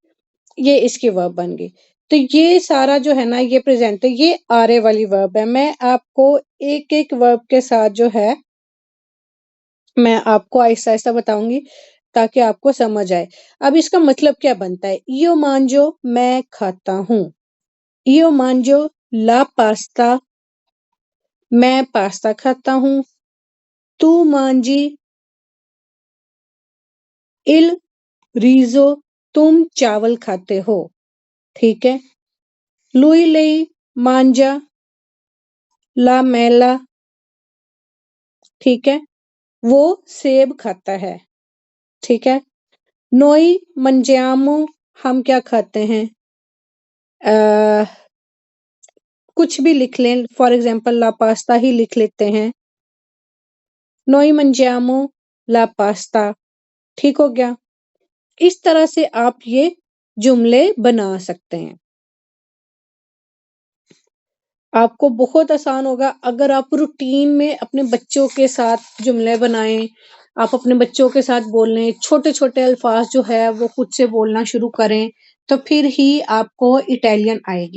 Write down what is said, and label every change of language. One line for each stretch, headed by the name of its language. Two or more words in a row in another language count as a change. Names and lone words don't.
Hindi: ये इसकी वर्ब बन गई। तो ये सारा जो है ना ये प्रेजेंट है, ये आरे वाली वर्ब है। मैं आपको एक-एक वर्ब के साथ जो है मैं आपको आहिस्ता-आहिस्ता बताऊँगी। ताकि आपको समझ आए। अब इसका मतलब क्या बनता है?
Italian: Io mangio
Hindi: मैं खाता हूँ।
Italian: Io mangio la pasta
Hindi: मैं पास्ता खाता हूँ।
Italian: Tu mangi il riso
Hindi: तुम चावल खाते हो। ठीक है?
Italian: Lui lei mangia la mela
Hindi: ठीक है? वो सेब खाता है। ठीक है?
Italian: Noi mangiamo
Hindi: हम क्या खाते हैं? अ, कुछ भी लिख लें,
English: for example
Italian: la pasta
Hindi: ही लिख लेते हैं।
Italian: Noi mangiamo la pasta
Hindi: ठीक हो गया? इस तरह से आप ये जुमले बना सकते हैं। आपको बहुत आसान होगा अगर आप रूटीन में अपने बच्चों के साथ जुमले बनाएं, आप अपने बच्चों के साथ बोलें, छोटे-छोटे अल्फाज जो है वो खुद से बोलना शुरू करें, तो फिर ही आपको इटालियन आएगी।